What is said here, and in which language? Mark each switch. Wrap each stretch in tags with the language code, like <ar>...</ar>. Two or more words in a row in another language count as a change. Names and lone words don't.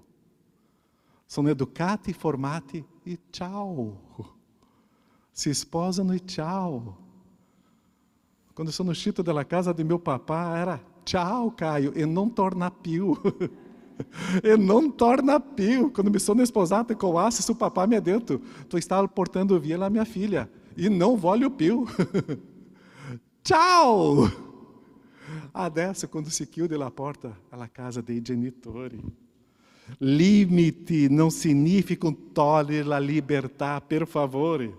<it>Sono educati, formati e ciao. Si sposano e ciao. Quando sono uscito dalla casa di mio papà era ciao Caio e non torna più. E non torna più. Quando mi sono sposato</it> <pt>com o</pt> <it>Assis, o papà mi ha detto, tu stai portando via la mia figlia e non voglio più. Ciao! Adesso quando si chiude la porta alla casa dei genitori. Limiti non significam togliere la libertà, per favore.</it>